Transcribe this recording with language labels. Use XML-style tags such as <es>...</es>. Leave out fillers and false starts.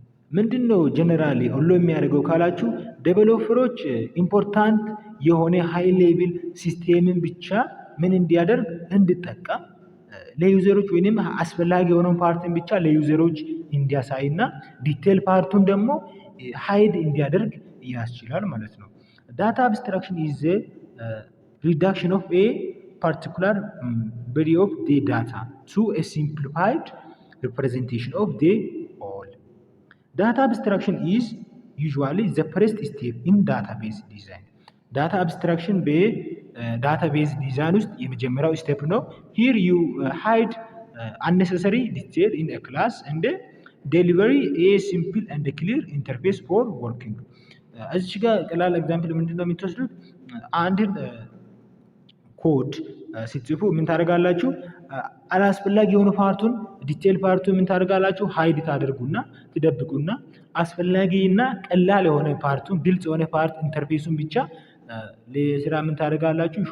<am>ምንድነው ጀነራሊ ኦሎ የሚያደርገው ካላችሁ ዴቨሎፐሮች ኢምፖርታንት የሆነ ሃይ ሌቭል ሲስተምን ብቻ ምን እንዲያደርግ እንዲጠቀም ለዩዘሮች ወይንም አስፈላጊ የሆነውን ፓርትን ብቻ ለዩዘሮች እንዲያሳይና ዲቴል ፓርቱን ደግሞ ሃይድ እንዲያደርግ ያስችላል ማለት ነው።</am> <en>ዳታ አብስትራክሽን ኢዝ ዘ reduction of a particular body of the data to a simplified representation of the whole. Data abstraction is usually the first step in database design. Data abstraction</en> <am>በዳታቤዝ ዲዛይን ውስጥ የመጀመሪያው ስቴፕ ነው።</am> <en>Here you hide unnecessary detail in a class and deliver a simple and clear interface for working.</en> <am>እዚህ ጋር ቀላል ኤግዛምፕል ምንድነው የምትወስዱት? አንድን ኮድ ስትጽፉ ምን ታደርጋላችሁ? አላስፈላጊ የሆነ ፓርቱን ዲቴል ፓርቱን ምን ታደርጋላችሁ? ሃይድ ታደርጉና ትደብቁና አስፈላጊና ቀላል የሆነ ፓርቱን ግልጽ የሆነ ፓርት ኢንተርፌሱን ብቻ ለስራ ምን ታደርጋላችሁ?</am>